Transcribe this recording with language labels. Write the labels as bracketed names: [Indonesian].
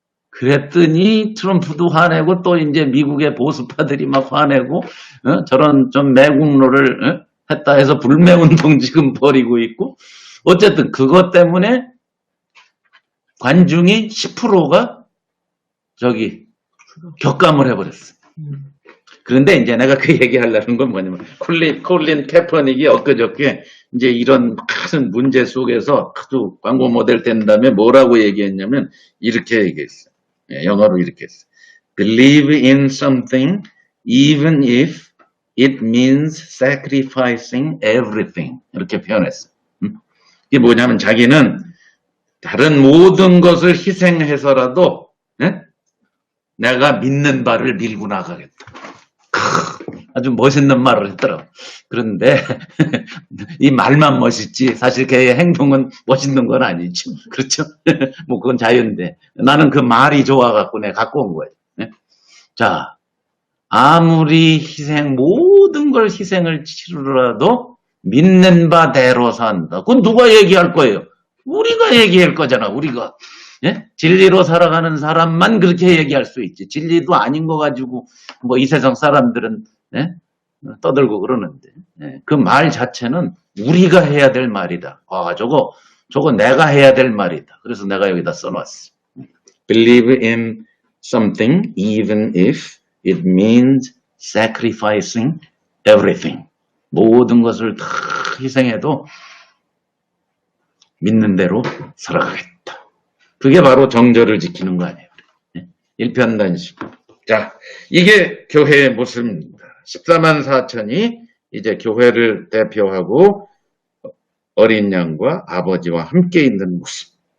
[Korean] 그랬더니 트럼프도 화내고 또 이제 미국의 보수파들이 막 화내고 저런 좀 매국노를 했다 해서 불매운동 지금 벌이고 있고 어쨌든 그것 때문에 관중이 10%가 저기 격감을 해버렸어. 그런데 이제 내가 그 얘기하려는 건 뭐냐면 콜린 캐퍼닉이 엊그저께 이제 이런 큰 문제 속에서 아주 광고 모델 된 다음에 뭐라고 얘기했냐면 이렇게 얘기했어. 영어로 이렇게 했어. [English] Believe in something even if it means sacrificing everything. [Korean] 이렇게 표현했어. 이게 뭐냐면 자기는 다른 모든 것을 희생해서라도 내가 믿는 바를 밀고 나가겠다. 아주 멋있는 말을 했더라고. 그런데 이 말만 멋있지 사실 걔의 행동은 멋있는 건 아니지. 그렇죠? 뭐 그건 자유인데 나는 그 말이 좋아갖고 내가 갖고 온 거예요. 자, 아무리 모든 걸 희생을 치르더라도 믿는 바대로 산다. 그건 누가 얘기할 거예요? 우리가 얘기할 거잖아. 우리가. 진리로 살아가는 사람만 그렇게 얘기할 수 있지. 진리도 아닌 거 가지고 뭐 이 세상 사람들은 떠들고 그러는데 그 말 자체는 우리가 해야 될 말이다. 저거 내가 해야 될 말이다. 그래서 내가 여기다 써놨어. [English] Believe in something even if it means sacrificing everything. [Korean] 모든 것을 다 희생해도 믿는 대로 살아가겠다. 그게 바로 정절을 지키는 거 아니에요. 일편단심. 자, 이게 교회의 모습입니다. 14만 4천이 이제 교회를 대표하고 어린 양과 아버지와 함께 있는 모습.